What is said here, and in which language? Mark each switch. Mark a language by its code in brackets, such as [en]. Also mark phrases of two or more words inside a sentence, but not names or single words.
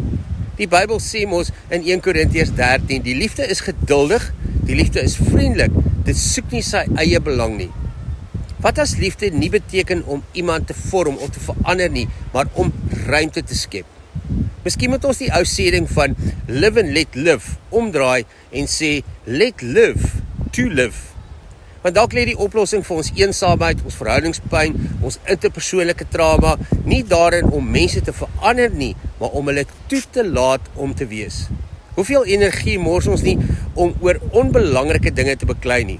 [af] Die Bybel sê mos in 1 Korintiërs 13, die liefde is geduldig, die liefde is vriendelik, dit soek nie sy eie belang nie. Wat as liefde nie beteken om iemand te vorm of te verander nie, maar om ruimte te skep? Miskien moet ons die ou sêding van [en] live and let live [af] omdraai en sê [en] let live to live. [af] Want dalk lê die oplossing vir ons eensaamheid, ons verhoudingspyn, ons interpersoonlike trauma nie daarin om mense te verander nie, maar om hulle toe te laat om te wees. Hoeveel energie mors ons nie om oor onbelangrike dinge te beklei nie?